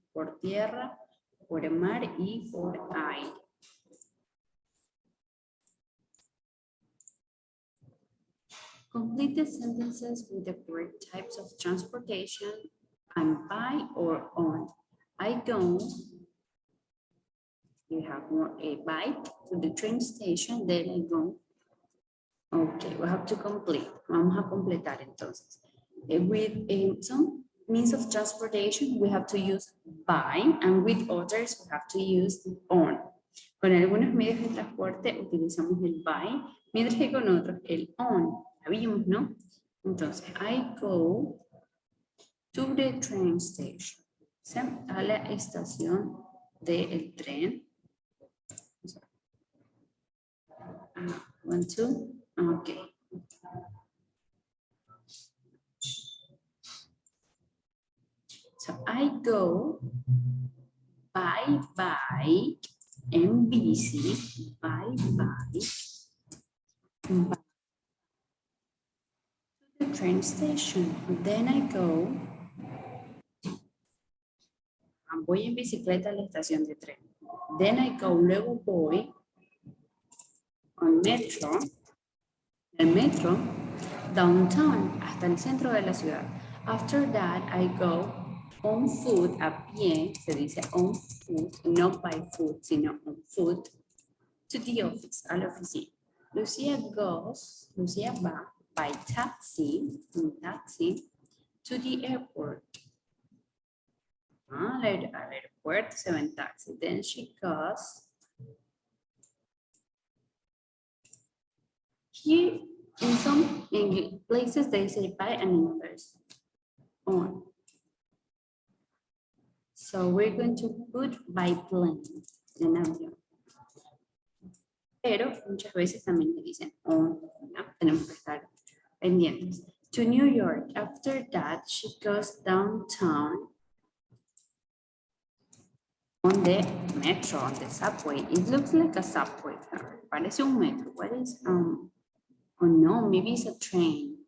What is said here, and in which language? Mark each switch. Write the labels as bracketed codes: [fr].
[es] por tierra, por mar y por aire. [en] Complete the sentences with the correct types of transportation and by or on. I go, you have a bike to the train station, then I go. Okay, we have to complete. [es] Vamos a completar entonces. [en] With some means of transportation, we have to use by, and with others, we have to use on. [es] Con algunos medios de transporte utilizamos el by, mientras que con otros el on. ¿La vimos, no? [en] Entonces, I go to the train station. [es] A la estación del tren. [en] 1, 2, okay. So I go by bike and busy, by bike, to the train station. Then I go, [es] voy en bicicleta a la estación de tren. [en] Then I go, [es] luego voy [en] on metro, [es] el metro, [en] downtown, [es] hasta el centro de la ciudad. [en] After that, I go on foot, [es] a pie, se dice [en] on foot, no by foot, sino on foot, to the office, [es] a la oficina. [en] Lucia va by taxi, in taxi, to the airport. [es] Al aeropuerto se va en taxi. [en] Then she goes. Here, in some places, they say by and in others on. So we're going to put by plane, [es] en avión. Pero muchas veces también le dicen [en] on, [es] ¿no? Tenemos que estar pendientes. [en] To New York. After that, she goes downtown on the metro, on the subway. It looks like a subway. [es] Parece un metro. [en] What is, oh no, maybe it's a train.